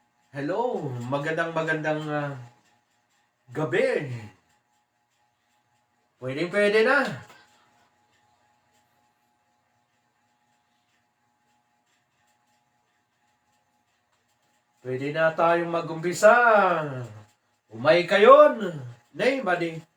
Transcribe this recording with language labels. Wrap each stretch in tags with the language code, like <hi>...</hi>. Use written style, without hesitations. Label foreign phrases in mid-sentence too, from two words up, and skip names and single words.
<tl>Hello, magandang gabi. Pwede na. Pwede na tayong mag-umpisa.</tl> <ilo>Umay kayon. Nay, buddy.</ilo>